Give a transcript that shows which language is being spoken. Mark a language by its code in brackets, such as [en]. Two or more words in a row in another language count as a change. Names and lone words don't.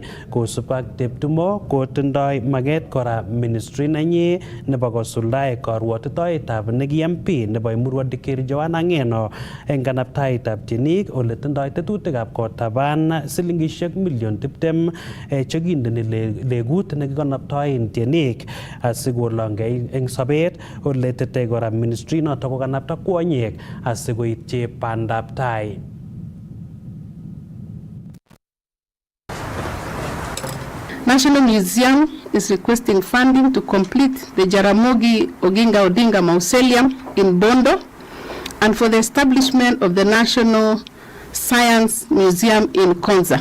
[kln] Kosubkei ak Cheptumo kotindoi maget kora ministry nenyi nebo kosuldae karwotitoetab neki MP nebo Emurua Dikir Joanna Ng'eno eng kanaptaitab tienik ole tindoi tetutikab kotaban silingishek million 20 chekindeni legut nekikonoptoen tienik asikolongei eng sobet. Ole tetei kora ministry noto kokanapta kwonyik asikoityi bandab tai. [en] National Museum is requesting funding to complete the Jaramogi Oginga Odinga Mausoleum in Bondo and for the establishment of the National Science Museum in Konza.